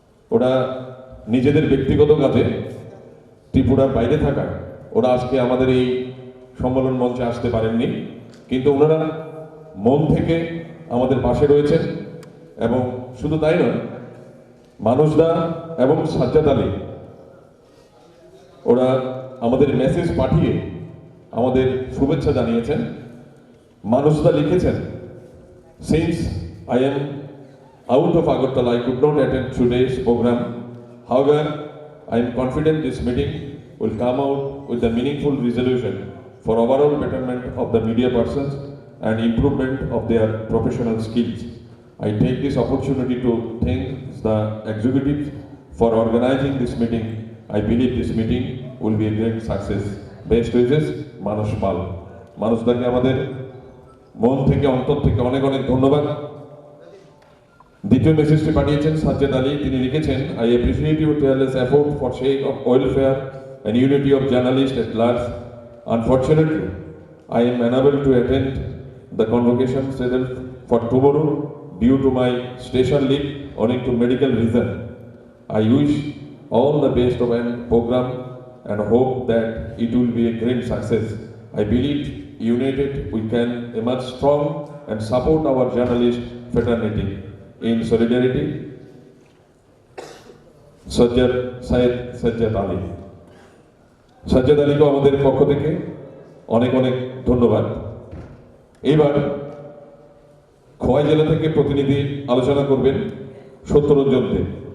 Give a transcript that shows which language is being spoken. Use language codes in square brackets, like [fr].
[bn] ওরা নিজেদের ব্যক্তিগত কাজে ত্রিপুরার বাইরে থাকায় ওরা আজকে আমাদের এই সম্মেলন মঞ্চে আসতে পারেননি, কিন্তু ওনারা মন থেকে আমাদের পাশে রয়েছেন। এবং শুধু তাই নয়, মানসদা এবং সাজ্জাদ আলী ওরা আমাদের মেসেজ পাঠিয়ে আমাদের শুভেচ্ছা জানিয়েছেন। মানুষদা লিখেছেন, [en] since I am out of Agartala, I could not attend today's program. However, I am confident this meeting will come out with a meaningful resolution for overall betterment of the media persons and improvement of their professional skills. I take this opportunity to thank the executives for organizing this meeting. I believe this meeting will be a great success. Best wishes, Manush Pal. [bn] Manush দাকে আমাদের মন থেকে অন্তর থেকে অনেক অনেক ধন্যবাদ। দ্বিতীয় মেসেজটি পাঠিয়েছেন সাজ্জাদ আলী। তিনি লিখেছেন, [en] I appreciate your tireless effort for sake of welfare and unity of journalists at large. Unfortunately, I am unable to attend the convocation scheduled for tomorrow due to my station leave owing to medical reason. I wish all the best of an program and hope that it will be a great success. I believe united we can emerge strong and support our journalist fraternity. In solidarity, Sajjad Ali. [bn] Sajjad আলীকে আমাদের পক্ষ থেকে অনেক অনেক ধন্যবাদ। এইবার খোয়াই জেলা থেকে প্রতিনিধি আলোচনা করবেন সত্যরঞ্জন দেব।